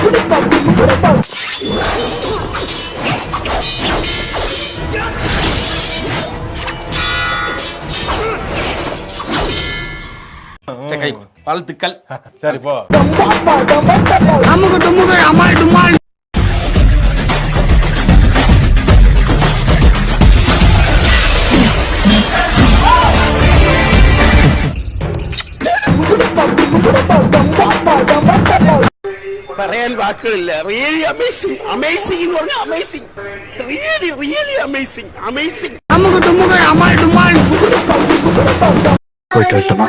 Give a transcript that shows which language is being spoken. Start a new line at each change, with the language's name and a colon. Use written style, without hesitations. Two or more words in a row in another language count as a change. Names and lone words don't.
Tamil: சரி வாழ்த்துக்கள். சரி போ. அமுக டுமுக அமால் டுமால்.
Malayalam: പറയാൻ വാക്കുകളില്ല.
English: really amazing. amazing
Malayalam: എന്ന് പറഞ്ഞാൽ
English: amazing. really amazing. amazing.
Tamil: அமுக டுமுக அமால் டுமால். போயிட்டு வரட்டுமா?